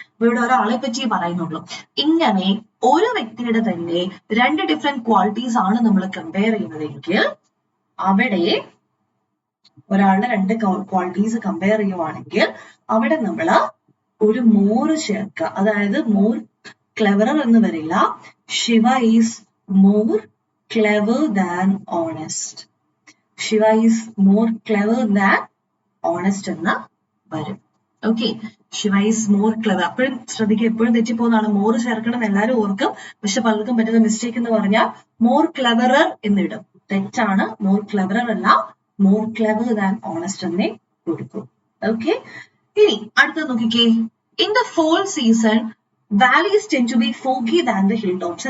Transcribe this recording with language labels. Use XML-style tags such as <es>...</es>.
<ml>അപ്പൊ ഇവിടെ ഒരാളെ പറ്റി പറയുന്നുള്ളൂ. ഇങ്ങനെ ഒരു വ്യക്തിയുടെ തന്നെ 2 ഡിഫറെന്റ് ക്വാളിറ്റീസ് ആണ് നമ്മൾ കമ്പയർ ചെയ്യുന്നതെങ്കിൽ അവിടെ ഒരാളുടെ 2 ക്വാളിറ്റീസ് കമ്പയർ ചെയ്യുവാണെങ്കിൽ അവിടെ നമ്മൾ ഒരു മോർ ചേർക്കുക. അതായത് മോർ ക്ലെവറർ എന്ന് വരില്ല,</ml> <en>Shiva is more clever than honest. Shiva is more clever than honest</en> <ml>എന്ന് വരും.</ml> <en>Okay, Shiva is more clever.</en> <ml>അപ്പോഴും ശ്രദ്ധിക്കുക, എപ്പോഴും തെറ്റിപ്പോകുന്നതാണ്. മോർ ചേർക്കണം എല്ലാവരും ഓർക്കും. പക്ഷെ പലർക്കും പറ്റുന്ന മിസ്റ്റേക്ക് എന്ന് പറഞ്ഞാൽ മോർ ക്ലെവറർ എന്നിടും. തെറ്റാണ്. മോർ ക്ലെവറർ അല്ല, മോർ ക്ലെവർ ദാൻ ഓണസ്റ്റ് എന്നേ കൊടുക്കും.</ml> <en>okay,</en> <ml>ഇനി അടുത്തത് നോക്കിക്കേ.</ml> <en>In the fall season valleys tend to be foggy than the hilltops.</en>